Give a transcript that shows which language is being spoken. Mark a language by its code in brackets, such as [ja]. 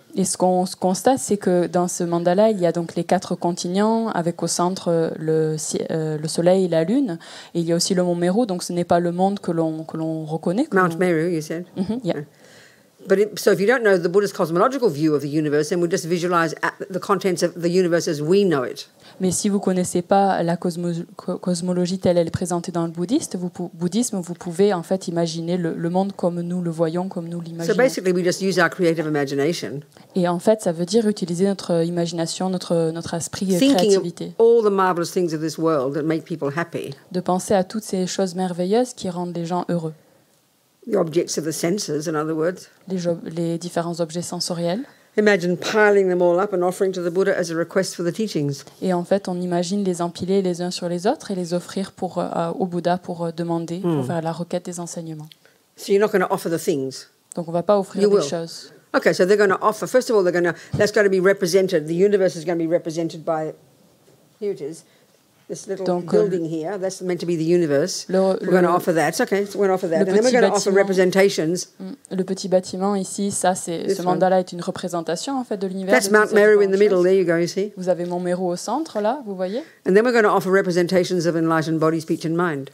[fr] Et ce qu'on constate, c'est que dans ce mandala, il y a donc les 4 continents, avec au centre le soleil et la lune. Et il y a aussi le mont Meru, donc ce n'est pas le monde que l'on reconnaît. [en] Mount Meru, you said? Yeah. So if you don't know the Buddhist cosmological view of the universe, then we just visualize the contents of the universe as we know it. [fr] Mais si vous ne connaissez pas la cosmologie telle elle est présentée dans le bouddhisme, vous pouvez en fait imaginer le monde comme nous le voyons, comme nous l'imaginons. [en] So basically, we just use our creative imagination. [fr] Et en fait, ça veut dire utiliser notre imagination, notre esprit et créativité. [en] Thinking of all the marvelous things of this world that make people happy. [fr] De penser à toutes ces choses merveilleuses qui rendent les gens heureux. [en] The objects of the senses, in other words. [fr] Les différents objets sensoriels. [en] Imagine piling them all up and offering to the Buddha as a request for the teachings. [fr] Et en fait, on imagine les empiler les uns sur les autres et les offrir au Bouddha pour demander, pour faire la requête des enseignements. [en] So you're not going to offer the things. [fr] Donc on ne va pas offrir des choses. [en] Okay, so they're going to offer. First of all, that's going to be represented. The universe is going to be represented by. Here it is. This little building here, that's meant to be the universe. We're going to offer that. Okay, so we're going to offer that. And then we're going to offer representations. [fr] Le petit bâtiment ici, ce mandala est une représentation en fait de l'univers. [en] That's Mount Meru in the middle. There you go, you see. [fr] Vous avez Mont Meru au centre là, vous voyez. [en] And then we're going to offer representations of enlightened body, speech and mind.